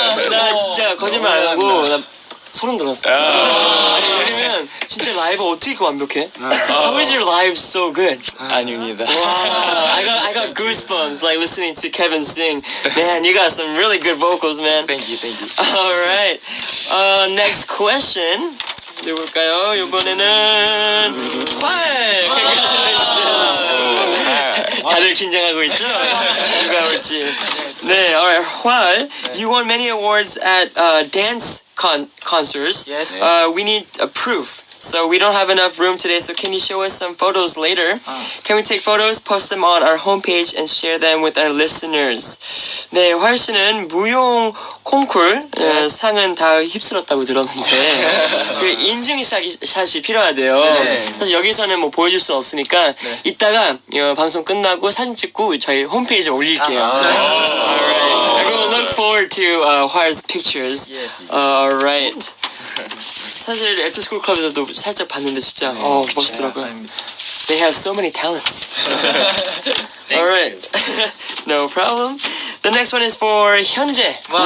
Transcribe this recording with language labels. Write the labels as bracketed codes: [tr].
[ko] 나 진짜 거짓말 안 하고 나 소름 돋았어. 왜냐면 진짜 라이브 어떻게 이렇게 완벽해? [en] How is your live so good? [ko] 아닙니다. [en] Wow, I got goosebumps like listening to Kevin sing. Man, you got some really good vocals, man. Thank you. All right. Next question. [ko] 누굴까요? 이번에는 활. [en] Congratulations. [ko] 다들 긴장하고 있죠? 누가 올지. 네, alright. 활. [en] You won many awards at dance concerts. Yes. We need a proof. So we don't have enough room today, so can you show us some photos later? Can we take photos, post them on our homepage, and share them with our listeners? [ko] 네, 활 씨는 무용 콩쿨 상은 다 휩쓸었다고 들었는데 그 인증샷이 필요하대요. 사실 여기서는 뭐 보여줄 수 없으니까 이따가 방송 끝나고 사진 찍고 저희 홈페이지에 올릴게요. [en] Alright, everyone look forward to 활's pictures. Alright. [ko] 사실 애프터스쿨 클럽에서도 살짝 봤는데 진짜 멋있더라고요. [en] They have so many talents. Alright, no problem. The next one is for 현재.